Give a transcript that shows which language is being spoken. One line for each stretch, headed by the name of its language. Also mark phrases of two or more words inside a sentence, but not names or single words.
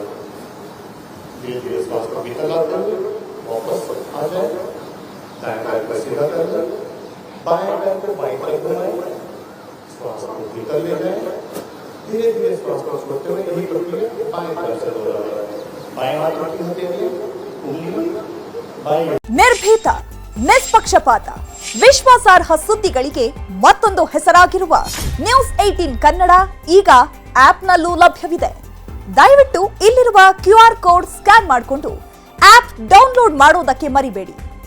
Hindi: धीरे धीरे श्वास को भीतर लाते हुए वापस आ जाए। दाएं पैर को सीधा कर लें, बाएं पैर को बाईं तरफ घुमाएं। श्वास को भीतर ले जाएं। धीरे धीरे श्वास को छोड़ते हुए यही प्रक्रिया बाएं तरफ से दोहराएं। बाएं हाथ की हथेलियां उंगली बाएं।
Kannada: ನಿರ್ಭೀತ, ನಿಷ್ಪಕ್ಷಪಾತ, ವಿಶ್ವಾಸಾರ್ಹ ಸುದ್ದಿಗಳಿಗೆ ಮತ್ತೊಂದು ಹೆಸರಾಗಿರುವ ನ್ಯೂಸ್ 18 ಕನ್ನಡ ಈಗ ಆಪ್ನಲ್ಲೂ ಲಭ್ಯವಿದೆ. ದಯವಿಟ್ಟು ಇಲ್ಲಿರುವ
English: QR code scan
Kannada: ಮಾಡಿಕೊಂಡು
English: app download
Kannada: ಮಾಡೋದಕ್ಕೆ ಮರಿಬೇಡಿ.